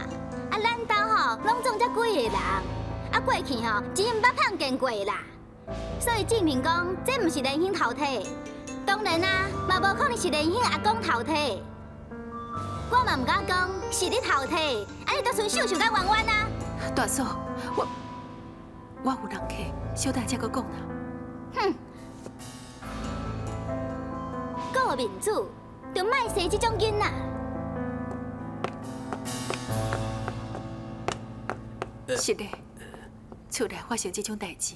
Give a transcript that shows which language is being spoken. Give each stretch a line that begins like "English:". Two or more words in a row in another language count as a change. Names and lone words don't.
Min Nan Chinese: 啊，咱兜吼拢总遮几个人，啊过去吼钱毋捌碰见过啦，所以证明讲这毋是连兴偷摕。当然啊，嘛无可能是连兴阿公偷摕。我嘛毋敢讲是你偷摕，安尼就剩秀秀甲婉婉啊。大嫂，我有人客，小等才搁讲啦。哼，顾面子就莫生这种囡仔。是的，厝内发生这种代志。